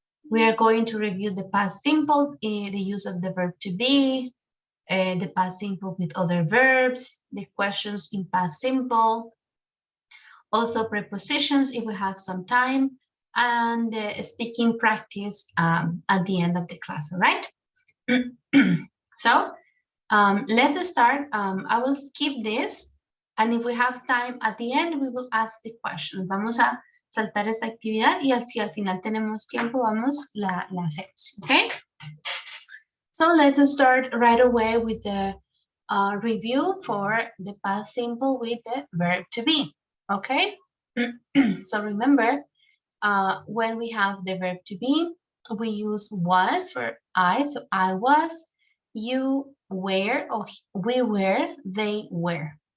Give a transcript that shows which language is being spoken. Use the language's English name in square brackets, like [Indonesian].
[English] We are going to review the past simple, the use of the verb to be, the past simple with other verbs, the questions in past simple, also prepositions if we have some time, and the speaking practice at the end of the class, all right? So let's start. I will skip this, and if we have time at the end, we will ask the questions. [Spanish] Vamos a saltar esta actividad y si al final tenemos tiempo, la hacemos, okay? [English] So let's start right away with the review for the past simple with the verb to be, okay? So remember, when we have the verb to be, we use was for I, so I was, you were, or we were, they were.